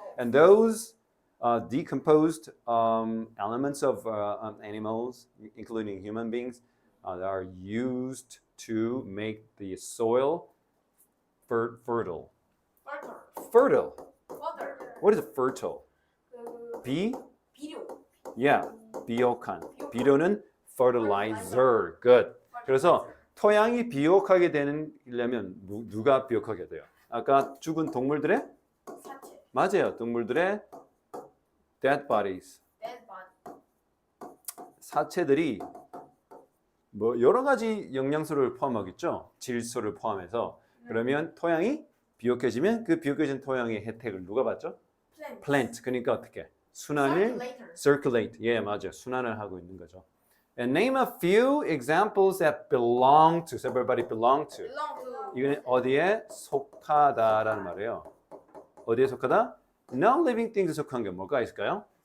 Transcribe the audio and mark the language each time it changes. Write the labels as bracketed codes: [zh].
[en] And those decomposed elements of animals, including human beings, that are used to make the soil fertile. Fertile. What is fertile? [ko] 비료. Yeah, 비옥한. 비료는 fertilizer. [en] Good. [ko] 그래서 토양이 비옥하게 되려면 누가 비옥하게 돼요? 아까 죽은 동물들의? 사체. 맞아요. 동물들의 [en] dead bodies. [ko] 사체들이 뭐 여러 가지 영양소를 포함하겠죠. 질소를 포함해서. 그러면 토양이 비옥해지면 그 비옥해진 토양의 혜택을 누가 받죠? Plant. 그러니까 어떻게? 순환을 circulate. 예, 맞아요. 순환을 하고 있는 거죠. [en] And name a few examples that belong to. So everybody belong to. [ko] 이거는 어디에 속하다라는 말이에요. 어디에 속하다? [en] Non-living things [ko] 에 속한 게 뭐가 있을까요?